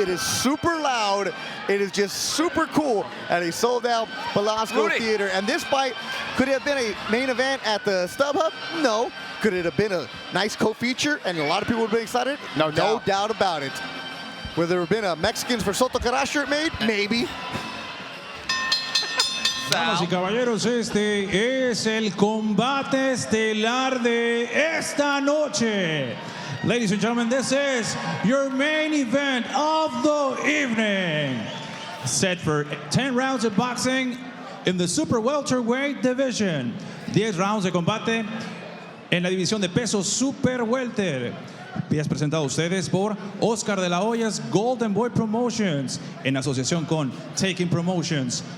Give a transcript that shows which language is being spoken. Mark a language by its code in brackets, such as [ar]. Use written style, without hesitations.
[en] It is super loud. It is just super cool at a sold-out Velasco Theater. And this fight, could it have been a main event at the StubHub? No. Could it have been a nice co-feature and a lot of people would have been excited? No doubt about it. Would there have been a Mexicans for Soto Karass shirt made? Maybe. [es] Damas y caballeros, este es el combate estelar de esta noche. [en] Ladies and gentlemen, this is your main event of the evening. Set for 10 rounds of boxing in the super welterweight division. [es] 10 rounds de combate en la división de peso super welter. Es presentado a ustedes por Oscar de la Hoya's Golden Boy Promotions en asociación con Taiken Promotions.